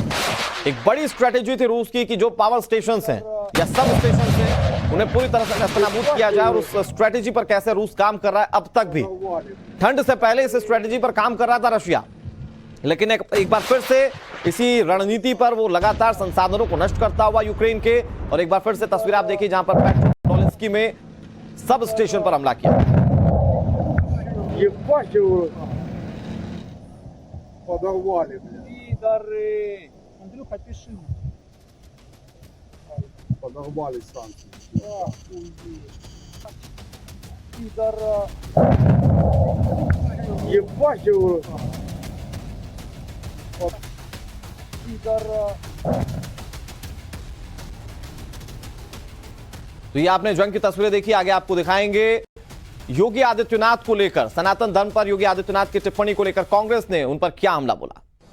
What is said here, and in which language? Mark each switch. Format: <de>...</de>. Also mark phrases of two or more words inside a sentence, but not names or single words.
<hi>एक बड़ी स्ट्रेटेजी थी रूस की कि जो</hi> <en>power stations</en> <hi>हैं या</hi> <en>sub stations</en> <hi>हैं उन्हें पूरी तरह से नेस्तनाबूद किया जाए और उस स्ट्रेटेजी पर कैसे रूस काम कर रहा है अब तक भी। ठंड से पहले इस स्ट्रेटेजी पर काम कर रहा था रशिया, लेकिन एक बार फिर से इसी रणनीति पर वो लगातार संसाधनों को नष्ट करता हुआ यूक्रेन के। और एक बार फिर से तस्वीर आप देखिए जहां पर पेट्रोडोलिंस्की में</hi> <en>sub station</en> <hi>पर हमला किया।</hi> <ru>Подорвали, пидоры. Андрюха, пиши. Подорвали станцию. Пидора. Ебать его. Пидора.</ru> <hi>तो ये आपने जंग की तस्वीरें देखी, आगे आपको दिखाएंगे। योगी आदित्यनाथ को लेकर, सनातन धर्म पर योगी आदित्यनाथ की टिप्पणी को लेकर कांग्रेस ने उन पर क्या हमला बोला।</hi>